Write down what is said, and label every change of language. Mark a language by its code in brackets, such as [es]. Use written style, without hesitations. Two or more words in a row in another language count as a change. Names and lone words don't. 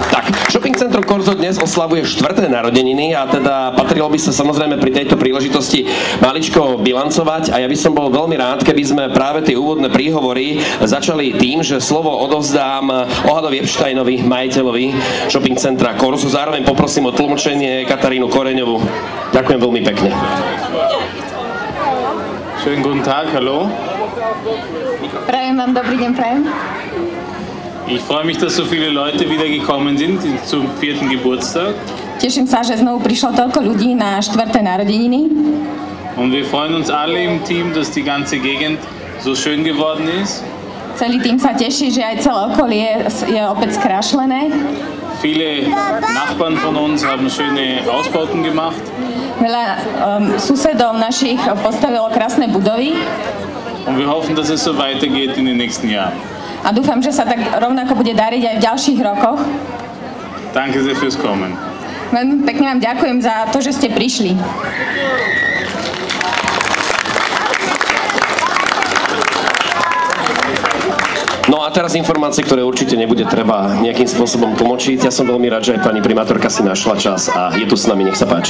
[sk] Tak, Shopping centrum Korzo dnes oslavuje 4. narodeniny a teda patrilo by sa samozrejme pri tejto príležitosti maličko bilancovať a ja by som bol veľmi rád, keby sme práve tie úvodné príhovory začali tým, že slovo odovzdám Ohadovi Epsteinovi, majiteľovi Shopping centra Korzo. Zároveň poprosím o tlmočenie Katarínu Koreňovú. Ďakujem veľmi pekne. [de] Schönen guten Tag, hallo. [sk] Prajem vám dobrý deň, prajem. [de] Ich freue mich, dass so viele Leute wieder gekommen sind zum 4. Geburtstag. [sk] Teším sa, že znovu prišlo toľko ľudí na 4. narodeniny. [de] Und wir freuen uns alle im Team, dass die ganze Gegend so schön geworden ist. [sk] Celý tým sa teší, že aj celé okolie je opäť skrášlené. [de] Viele Nachbarn von uns haben schöne Ausbauten gemacht. [sk] Veľa susedov našich postavilo krásne budovy. [de] Und wir hoffen, dass es so weitergeht in den nächsten Jahren. [sk] A dúfam, že sa tak rovnako bude dariť aj v ďalších rokoch. [de] Danke sehr fürs Kommen. [sk] Veľmi pekne vám ďakujem za to, že ste prišli. No a teraz informácie, ktoré určite nebude treba nejakým spôsobom tlmočiť. Ja som veľmi rád, že aj pani primátorka si našla čas a je tu s nami, nech sa páči.